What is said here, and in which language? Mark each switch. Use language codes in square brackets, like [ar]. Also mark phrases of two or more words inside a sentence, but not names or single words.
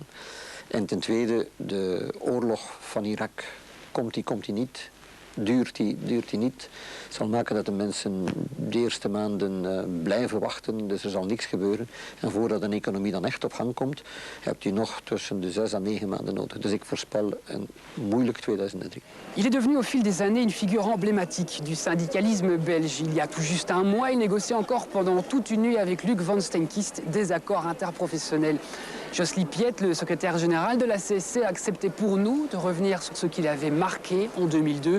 [nl] En ten tweede, de oorlog van Irak, komt die niet? Duurt die niet, zal maken dat de mensen de eerste maanden blijven wachten, dus er zal niks gebeuren. En voordat een economie dan echt op gang komt, hebt u nog tussen de 6 à 9 maanden nodig. Dus ik voorspel een moeilijk 2003. [fr] Il est devenu au fil des années une figure emblématique du syndicalisme belge. Il y a tout juste un mois, il négociait encore pendant toute une nuit avec Luc Van Stenkist des accords interprofessionnels. Josely Piette, le secrétaire général de la CSC, a accepté pour nous de revenir sur ce qu'il avait marqué en 2002.